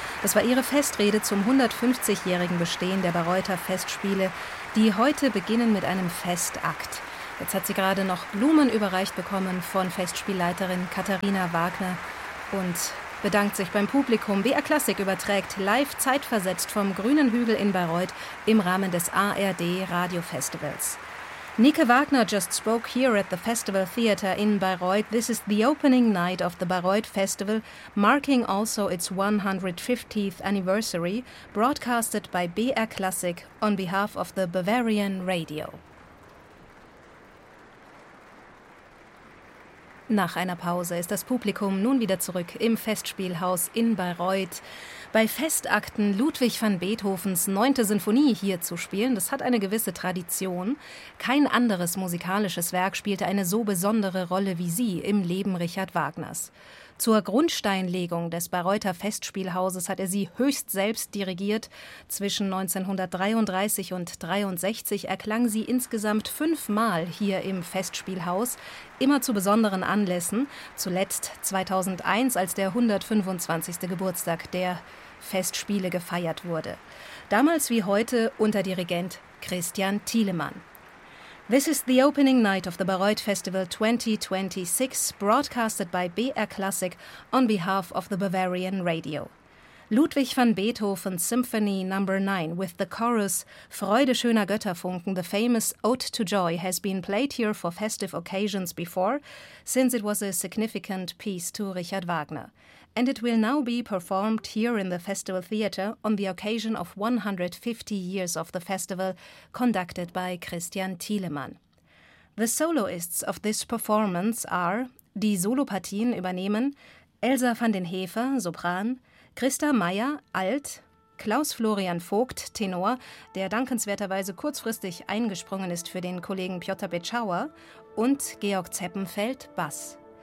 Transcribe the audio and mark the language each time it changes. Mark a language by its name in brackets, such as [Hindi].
[German] Das war ihre Festrede zum 150-jährigen Bestehen der Bayreuther Festspiele, die heute beginnen mit einem Festakt. Jetzt hat sie gerade noch Blumen überreicht bekommen von Festspielleiterin Katharina Wagner und bedankt sich beim Publikum. BR Klassik überträgt live zeitversetzt vom Grünen Hügel in Bayreuth im Rahmen des ARD Radio Festivals. [English] Nike Wagner just spoke here at the Festival Theater in Bayreuth. This is the opening night of the Bayreuth Festival, marking also its 150th anniversary, broadcasted by BR Klassik on behalf of the Bavarian Radio. [German] Nach einer Pause ist das Publikum nun wieder zurück im Festspielhaus in Bayreuth. Bei Festakten Ludwig van Beethovens 9. Sinfonie hier zu spielen, das hat eine gewisse Tradition. Kein anderes musikalisches Werk spielte eine so besondere Rolle wie sie im Leben Richard Wagners. Zur Grundsteinlegung des Bayreuther Festspielhauses hat er sie höchst selbst dirigiert. Zwischen 1933 und 1963 erklang sie insgesamt 5-mal hier im Festspielhaus, immer zu besonderen Anlässen, zuletzt 2001, als der 125. Geburtstag der Festspiele gefeiert wurde. Damals wie heute unter Dirigent Christian Thielemann. [English] This is the opening night of the Bayreuth Festival 2026, broadcasted by BR Classic on behalf of the Bavarian Radio. Ludwig van Beethoven's Symphony No. 9 with the chorus Freude schöner Götterfunken, the famous Ode to Joy, has been played here for festive occasions before, since it was a significant piece to Richard Wagner. And it will now be performed here in the Festival Theatre on the occasion of 150 years of the festival, conducted by Christian Thielemann. The soloists of this performance are, [German] die Solopartien übernehmen, Elsa van den Hefer, Sopran, Christa Meyer, Alt, Klaus-Florian Vogt, Tenor, der dankenswerterweise kurzfristig eingesprungen ist für den Kollegen Piotr Bitschauer, und Georg Zeppenfeld, Bass.